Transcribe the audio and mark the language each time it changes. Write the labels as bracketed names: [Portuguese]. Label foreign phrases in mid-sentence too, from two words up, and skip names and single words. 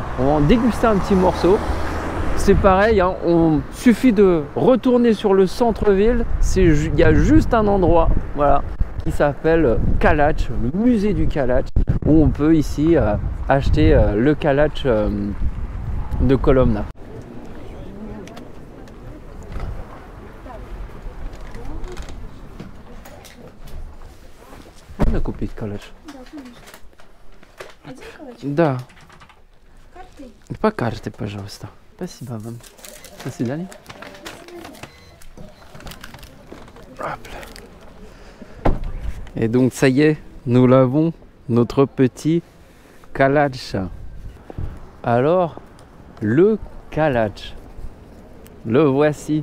[French] On va en déguster un petit morceau. C'est pareil, hein, on suffit de retourner sur le centre-ville. Il y a juste un endroit, voilà, qui s'appelle Kalach, le musée du Kalach, où on peut ici acheter le Kalach de Kolomna. [Russian] Можно купить Kalach? Да. По карте, пожалуйста. Спасибо вам. До свидания. [French] Et donc ça y est, nous l'avons, notre petit Kalach. Alors, le Kalach, le voici.